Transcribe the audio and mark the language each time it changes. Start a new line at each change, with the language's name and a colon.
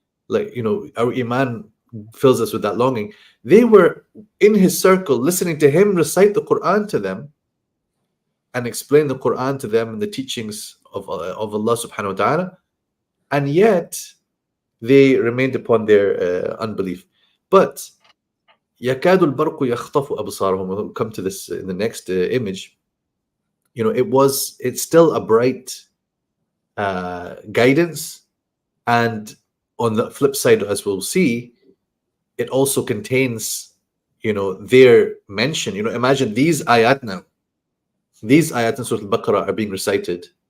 English: Like, you know, our iman fills us with that longing. They were in his circle listening to him recite the Quran to them and explain the Quran to them and the teachings of Allah subhanahu wa ta'ala, and yet they remained upon their unbelief. But
Arabic: يَكَادُ الْبَرْقُ يَخْطَفُ أَبْصَارَهُم.
English: We'll come to this in the next image. You know, it's still a bright guidance, and on the flip side, as we'll see, it also contains, you know, their mention. You know, imagine these ayat now. These ayat in Surah al-Baqarah are being recited.